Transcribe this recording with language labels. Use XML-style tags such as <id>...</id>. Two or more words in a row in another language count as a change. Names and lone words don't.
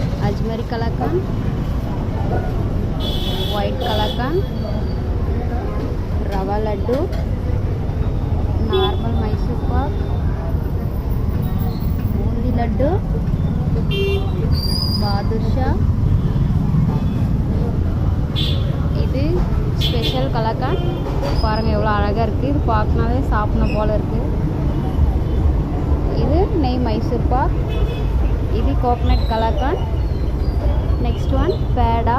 <ta>अजमेरी कलाकंद, वाइट कलाकंद, रवा लड्डू, नार्मल मैसूर पाक, बूंदी लड्डू, बादुषा, இது ஸ்பெஷல் கலாக்கண்ட். பாருங்கள் எவ்வளோ அழகாக இருக்குது. இது பார்க்கனாவே சாப்பிடணும் போல் இருக்குது. இது நெய் மைசூர் பாக். இது கோகனட் கலாக்கண்ட்.</ta> <en>next one</en> <ta>பேடா.</ta>